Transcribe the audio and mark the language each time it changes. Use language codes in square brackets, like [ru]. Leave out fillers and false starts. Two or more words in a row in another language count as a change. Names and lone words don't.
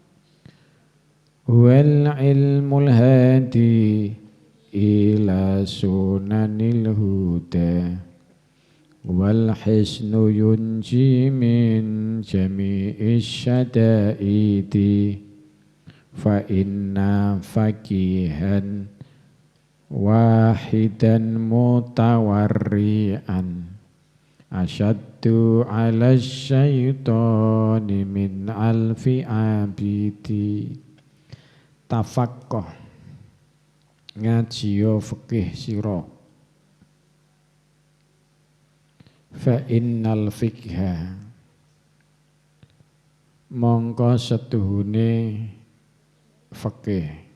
[ar] والعلم الهادي إلى سنن الهدى والحصن ينجي من جميع الشدائد فإن فقيها واحدا متورعا أشد على الشيطان من ألف عابد. [jv] Tafaqqah ngajiyo fikih sira, [ar] فإن الفقه [jv] mongko setuhune fikih